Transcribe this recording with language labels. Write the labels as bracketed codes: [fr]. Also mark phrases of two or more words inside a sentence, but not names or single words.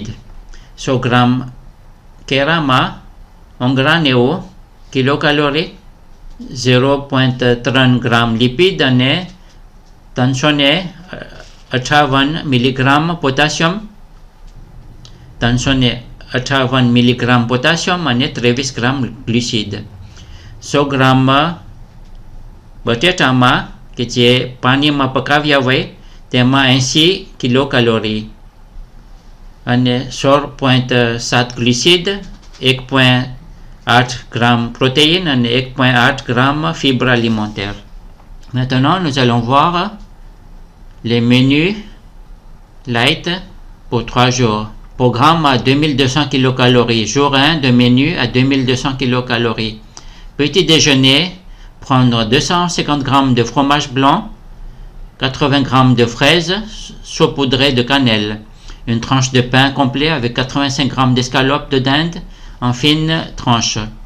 [gu] 100 ગ્રામ કેરામાં 99 કિલોકેલોરી, 0,3 ગ્રામ લિપિડ અને 358 મિલીગ્રામ પોટાશિયમ, 358 મિલીગ્રામ પોટાશિયમ અને 23 ગ્રામ ગ્લુસિડ. 100 ગ્રામ બટેટામાં કે જે પાણીમાં પકાવ્યા હોય તેમાં 80 કિલોકેલોરી અને 16,7 ગ્લુસિડ, 1,8 ગ્રામ [fr] protéines et 1,8 grammes fibres alimentaires. Maintenant, nous allons voir les menus light pour 3 jours. Programme à 2200 kcal. Jour 1 de menu à 2200 kcal. Petit déjeuner, prendre 250 g de fromage blanc, 80 g de fraises saupoudrées de cannelle, une tranche de pain complet avec 85 g d'escalope de dinde en fines tranches.